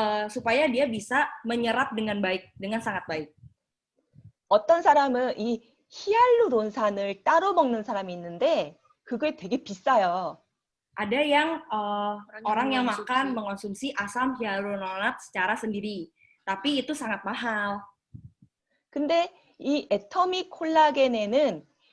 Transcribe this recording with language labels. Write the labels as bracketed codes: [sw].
[id] supaya dia bisa menyerap dengan baik, dengan sangat baik. [ko] 어떤 사람은 이 히알루론산을 따로 먹는 사람이 있는데 그게 되게 비싸요. [id] Ada yang orang yang mengonsumsi asam hyaluronat secara sendiri, tapi itu sangat mahal. [ko] 근데 이 애터미 콜라겐에는